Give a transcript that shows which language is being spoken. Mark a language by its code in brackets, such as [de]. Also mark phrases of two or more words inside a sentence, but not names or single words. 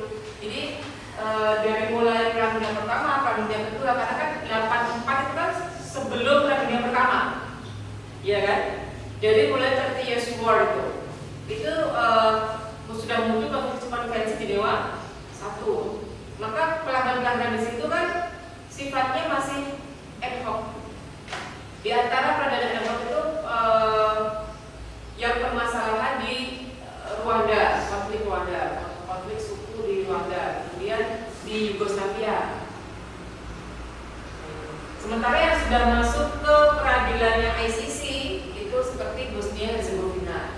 [id] Jadi dari mulai Perang Dunia Pertama, Perang Dunia Kedua, karena kan 84 itu kan sebelum Perang Dunia Pertama, ya kan? Jadi mulai 30 Years War itu sudah muncul Konvensi Jenewa 1. Maka pelanggaran di situ kan sifatnya masih [la] ad hoc. [id] Di antara peradaban [la] ad hoc [id] itu yang permasalahan di Rwanda, konflik suku di Rwanda, kemudian di Yugoslavia. Sementara yang sudah masuk ke peradilannya ICC itu seperti Bosnia Herzegovina.